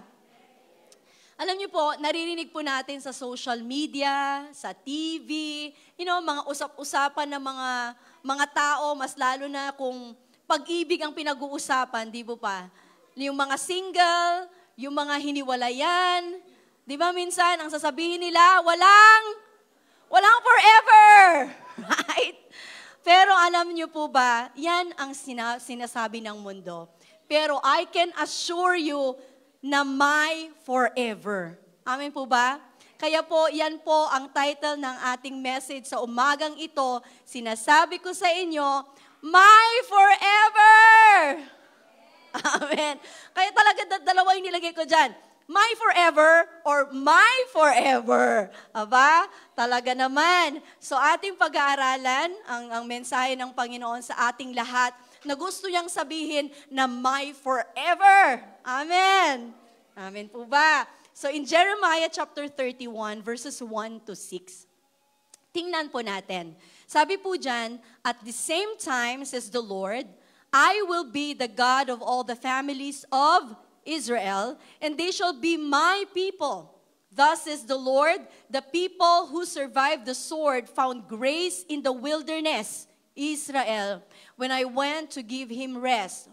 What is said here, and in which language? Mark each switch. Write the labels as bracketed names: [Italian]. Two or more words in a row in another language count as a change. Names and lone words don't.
[Filipino] Alam niyo po, naririnig po natin sa social media, sa TV, mga usap-usapan ng mga tao, mas lalo na kung pag-ibig ang pinag-uusapan, di ba pa? Yung mga single, yung mga hiniwalayan, di ba minsan, ang sasabihin nila, walang forever. [English] Right? [Filipino] Pero alam niyo po ba, yan ang sinasabi ng mundo. Pero [English] I can assure you [Filipino] na my forever. Amen po ba? Kaya po, yan po ang title ng ating message sa umagang ito. Sinasabi ko sa inyo, my forever! Amen. Kaya talaga dalawa yung nilagay ko dyan. My forever or my forever. Aba, talaga naman. So ating pag-aaralan, ang mensahe ng Panginoon sa ating lahat, na gusto niyang sabihin na my forever. Amen. Amen po ba? [English] So in Jeremiah chapter 31, verses 1 to 6, [Filipino] tingnan po natin. Sabi po dyan, [English] at the same time, says the Lord, I will be the God of all the families of Israel, and they shall be my people. Thus says the Lord, the people who survived the sword found grace in the wilderness, Israel, when I went to give him rest.